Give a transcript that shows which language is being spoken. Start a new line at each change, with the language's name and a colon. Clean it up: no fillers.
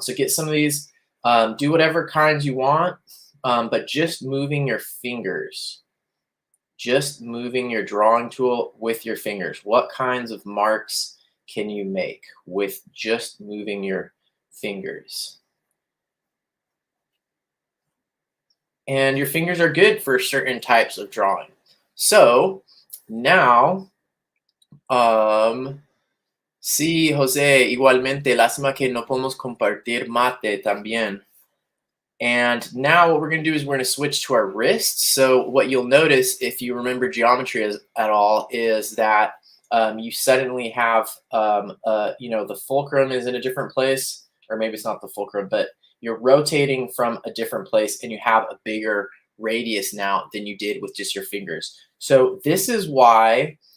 English: So get some of these, do whatever kinds you want, but just moving your fingers, just moving your drawing tool with your fingers. What kinds of marks can you make with just moving your fingers? And your fingers are good for certain types of drawing.
Spanish: So now, sí, José, igualmente, lástima que no podemos compartir mate también.
English: And now what we're going to do is we're going to switch to our wrists. So what you'll notice, if you remember geometry at all, is that you suddenly have, the fulcrum is in a different place, or maybe it's not the fulcrum, but you're rotating from a different place and you have a bigger radius now than you did with just your fingers. So this is why